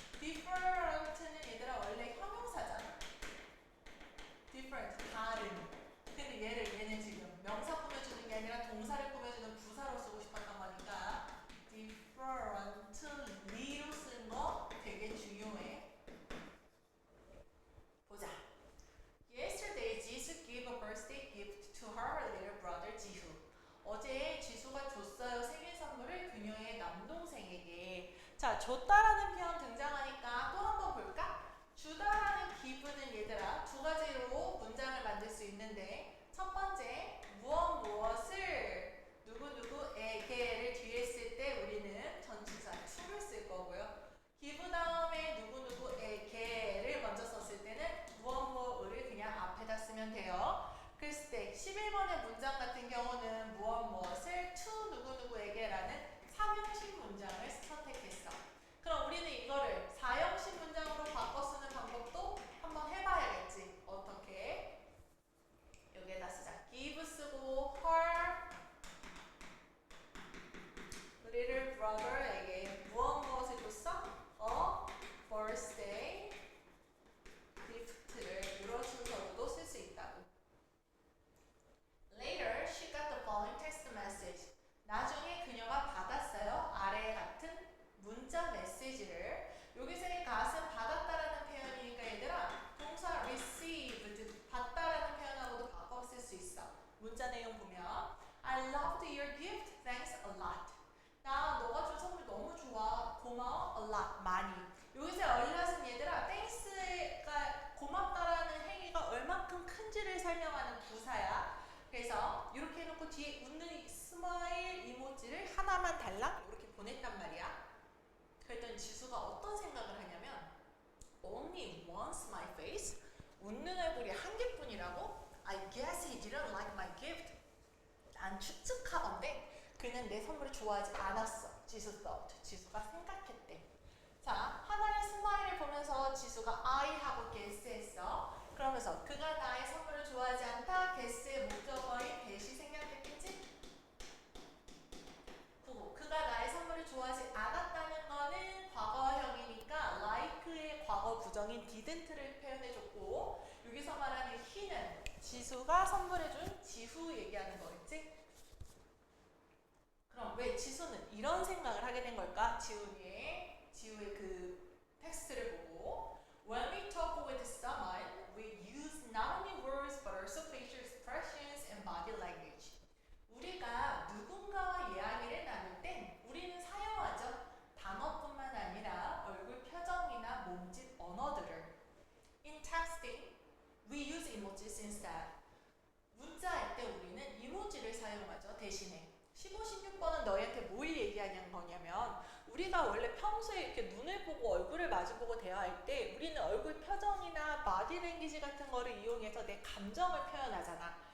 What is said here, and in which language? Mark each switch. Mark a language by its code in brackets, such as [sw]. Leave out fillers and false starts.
[ko] different는 얘들아 원래 형용사잖아. different, 다른. 근데 얘는 지금 명사 꾸며주는 게 아니라 동사를 꾸며주는 부사로 쓰고 싶었던 거니까 differently로 쓰는 거 되게 중요해. 보자. [en] Yesterday, Jisoo gave a birthday gift to her little brother Jihu. [ko] 어제 지수가 줬어요. 생일 선물을 그녀의 남동생에게. 자, 줬다라는 표현 등장하니까 또 한번 볼까? 주다라는 기분은 얘들아 두 가지로 문장을 만들 수 있는데 첫 번째, 무엇을 누구누구에게를 뒤에 쓸 때 우리는 전치사 to를 쓸 거고요. 기부 다음에 누구누구에게를 먼저 썼을 때는 무엇을 그냥 앞에다 쓰면 돼요. 그랬을 때 11번의 문장 같은 경우는 무엇을 to 누구누구에게라는 3형식 문장을 선택했어. 그럼 우리는 이거를 4형식 문장으로 바꿔 쓰는 방법도 한번 해봐야겠지. 어떻게? 여기에다 쓰자. give 쓰고 her little brother에게 무엇을 줬어? a birthday gift를 이런 순서로도 쓸 수 있다고. [en] Later, she got the following text message. [ko] 나중에 그녀가 받았어요. 아래 같은 문자 메시지를. 여기서의 gat은 받았다라는 표현이니까 얘들아 동사 received 받다라는 표현하고도 바꿔 쓸 수 있어. 문자 내용 보면 [en] I loved your gift. Thanks a lot. [ko] 나 너가 준 선물 너무 좋아. 고마워. A lot. 많이. 여기서 a lot은 얘들아 thanks가 고맙다라는 행위가 얼만큼 큰지를 설명하는 부사야. 그래서 이렇게 해놓고 뒤에 웃는 스마일 이모지를 하나만 달랑 이렇게 보냈단 말이야. 그랬더니 지수가 어떤 생각을 하냐면 [en] Only once my face? [ko] 웃는 얼굴이 한 개뿐이라고? [en] I guess he didn't like my gift. [ko] 난 추측하건데 그는 내 선물을 좋아하지 않았어. 지수 thought. 지수가 생각했대. 자, 하나의 스마일을 보면서 지수가 I 하고 guess했어. 그러면서 그가 나의 선물을 좋아하지 않다. guess의 목적어인 that이 생략됐겠지? 그가 나의 선물을 좋아하지 않았다는 거는 과거형이니까 like의 과거 부정인 didn't를 표현해줬고 여기서 말하는 he는 지수가 선물해준 지후 얘기하는 거겠지? 그럼 왜 지수는 이런 생각을 하게 된 걸까? 지우의 그 텍스트를 보고 [en] When we talk with someone, we use not only words but also facial expressions and body language. [ko] 우리가 누군가와 이야기를 나눌 땐 우리는 사용하죠. 단어뿐만 아니라 얼굴 표정이나 몸짓 언어들을. [en] In texting, we use emojis instead. [ko] 문자할 때 우리는 이모지를 사용하죠. 대신에. 15, 16번은 너희한테 뭘 얘기하냐는 거냐면 우리가 원래 평소에 이렇게 눈을 보고 얼굴을 마주보고 대화할 때 우리는 얼굴 표정이나 바디 랭귀지 같은 거를 이용해서 내 감정을 표현하잖아.